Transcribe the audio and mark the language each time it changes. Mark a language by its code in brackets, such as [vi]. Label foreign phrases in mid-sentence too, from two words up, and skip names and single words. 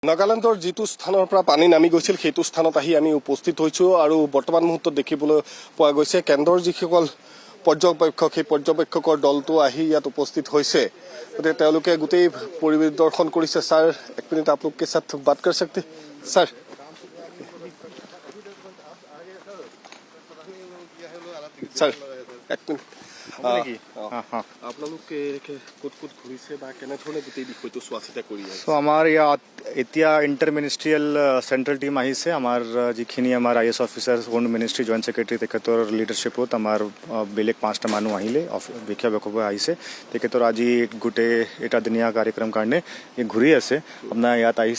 [as] নাগালেণ্ডৰ যিটো স্থানৰ পৰা পানী নামি গৈছিল সেইটো স্থানত আহি আমি উপস্থিত হৈছো আৰু বৰ্তমান মুহূৰ্তত দেখিবলৈ পোৱা গৈছে কেন্দ্ৰৰ যিসকল পৰ্যবেক্ষক সেই পৰ্যবেক্ষকৰ দলটো আহি ইয়াত উপস্থিত হৈছে গতিকে তেওঁলোকে গোটেই পৰিদৰ্শন কৰিছে স্যাৰ এক মিনিট [hi] आप लोग के साथ बात कर सकते सर सर एक मिनिट [as] আপোনালোকে ক'ত ক'ত ঘূৰিছে বা কেনেধৰণে গোটেই বিষয়টো চোৱা চিতা কৰি আছে আমাৰ ইয়াত এতিয়া [en] inter ministerial central team [as] আহিছে আমাৰ যিখিনি আমাৰ [en] IAS officer home ministry joint secretary [as] তেখেতৰ লিডাৰশ্বিপত আমাৰ বেলেগ 5টা মানুহ আহিলে বিষয়াবকীয় আহিছে তেখেতৰ আজি গোটেই এটা দিনীয়া কাৰ্যক্ৰম কাৰণে ঘূৰি আছে আপোনাৰ ইয়াত আহিছে